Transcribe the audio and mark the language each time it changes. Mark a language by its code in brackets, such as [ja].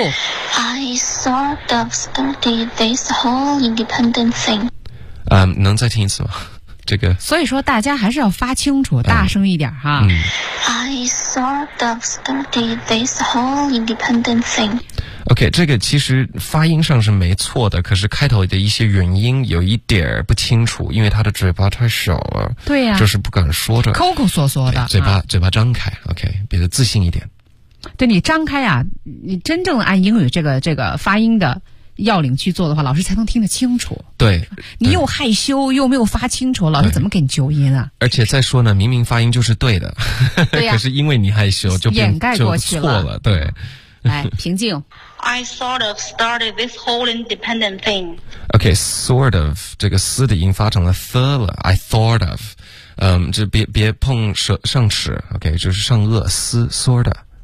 [en] I sort of started this whole independent thing. [zh] 能再听一次吗？这个，所以说大家还是要发清楚，大声一点哈。 [en] I sort of started this whole independent thing. [zh] OK, 这个其实发音上是没错的，可是开头的一些元音有一点不清楚，因为他的嘴巴太小了。对呀、啊，就是不敢说着，抠抠缩缩的，嘴巴张开。OK, 别的自信一点。对，你张开啊，你真正按英语这个发音的要领去做的话，老师才能听得清楚。对，你又害羞又没有发清楚，老师怎么给你纠音啊？而且再说呢，明明发音就是对的，对呀、啊，可是因为你害羞就掩盖过去了，错了。对，来平静。 [en] I sort of started this whole independent thing. [zh] Okay, sort of 这个 s 的音发成了 th 了。 [en] I thought of， [zh] 就别碰上齿。 Okay， 就是上颚 s sort of。